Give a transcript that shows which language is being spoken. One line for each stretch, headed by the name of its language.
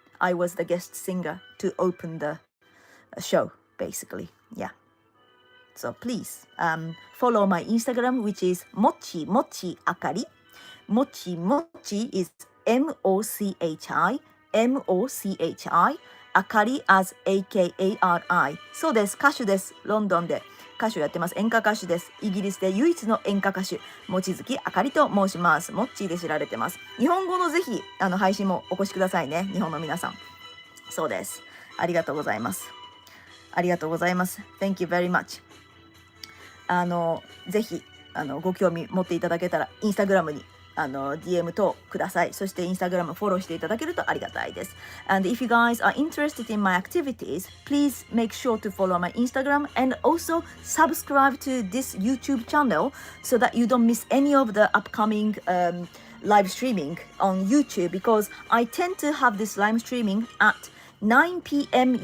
English: I was the guest singer to open the show, basically. Yeah. So please follow my Instagram, which is Mochi Akari. Mochi is MOCHI.
Japanese: Akari as AKARI そうです歌手ですロンドンで歌手をやってます演歌歌手ですイギリスで唯一の演歌歌手望月あかりと申しますモッチーで知られてます日本語のぜひ配信もお越しくださいね日本の皆さんそうですありがとうございますありがとうございます
English: Thank you very much
Japanese: ぜひご興味持っていただけたらインスタグラムにDM 等ください。そしてインスタグラムフォローしていただけるとありがたいです。
English: And if you guys are interested in my activities, please make sure to follow my Instagram and also subscribe to this YouTube channel so that you don't miss any of the upcoming live streaming on YouTube because I tend to have this live streaming at 9 p.m.